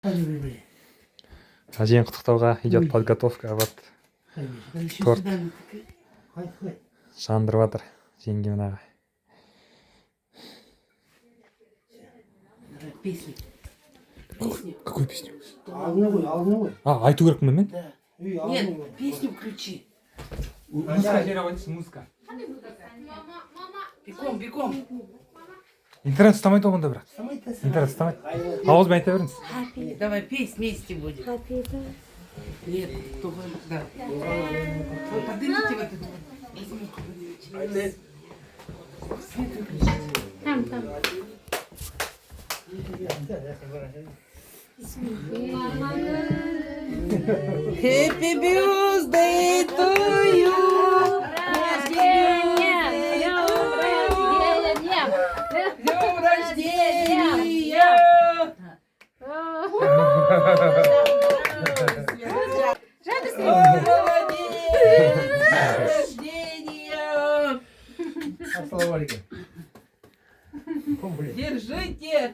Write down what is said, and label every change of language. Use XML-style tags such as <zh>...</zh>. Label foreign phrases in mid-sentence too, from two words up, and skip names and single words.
<kk>Әжең құттықтауға</kk> <ru>идет подготовка вот торт</ru> <kk>жандырып жатыр жеңгем аға.</kk> <ru>Песню. Какую песню?</ru> <kk>Алдына. Айту керекпін мен?</kk> <ru>Нет, песню включи.</ru> <kk>Музыка жинап музыка.</kk> <ru>Бегом.</ru> <kk>Интернет ұстамайды оғында бірақ. Интернет ұстамайды. Ауызбен айта беріңіз.</kk> <ru>Давай петь вместе будем. Нет, кто да. Вот поднимите вот эту. Свет выключите. Там.</ru> <en>Happy birthday to you.</en> <ru>Днем рождения! Держите!</ru>